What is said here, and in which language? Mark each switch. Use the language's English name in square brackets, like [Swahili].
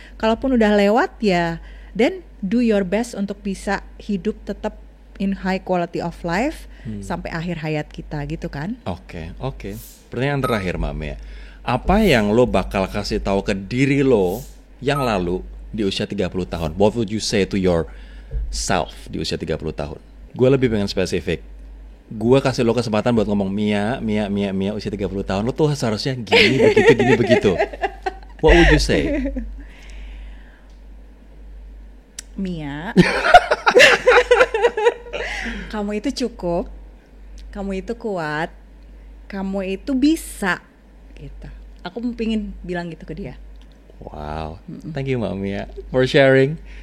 [Indonesian] Kalaupun udah lewat ya, [English] then do your best [Indonesian] untuk bisa hidup tetap [English] in high quality of life [Indonesian] sampai akhir hayat kita gitu kan. Oke. Pertanyaan terakhir Mbak Mia, apa yang lo bakal kasih tahu ke diri lo yang lalu di usia 30 tahun? [English] What would you say to yourself [Indonesian] di usia 30 tahun? Gue lebih pengen spesifik. Gue kasih lo kesempatan buat ngomong Mia usia 30 tahun lo tuh seharusnya gini begitu. [English] What would you say? [Indonesian] Mia, kamu itu cukup, kamu itu kuat, kamu itu bisa gitu. Aku pengen bilang gitu ke dia. [English] Wow, thank you Mbak Mia for sharing.